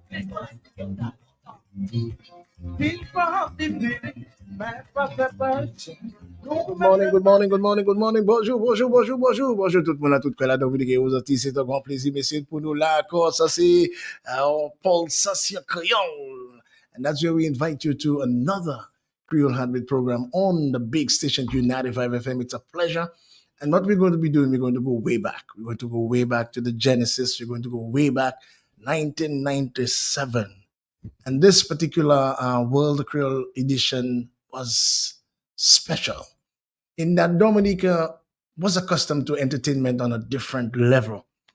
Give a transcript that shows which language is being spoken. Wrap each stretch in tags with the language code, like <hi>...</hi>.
<fr>Il va vivre, mais pas de peur.</fr> <en>Good morning, good morning, good morning, good morning.</en> <fr>Bonjour, bonjour, bonjour, bonjour. Bonjour tout le monde, à toute la Dominica et aux artistes. C'est un grand plaisir, messieurs, pour nous là. Encore, ça c'est Pulsation Creole.</fr> <en>And that's where we invite you to another Creole Heartbeat program on the big station Q95 FM. It's a pleasure. And what we're going to be doing, we're going to go way back. We're going to go way back to the Genesis. We're going to go way back 1997. And this particular World Creole edition was special in that Dominica was accustomed to entertainment on a different level.</en>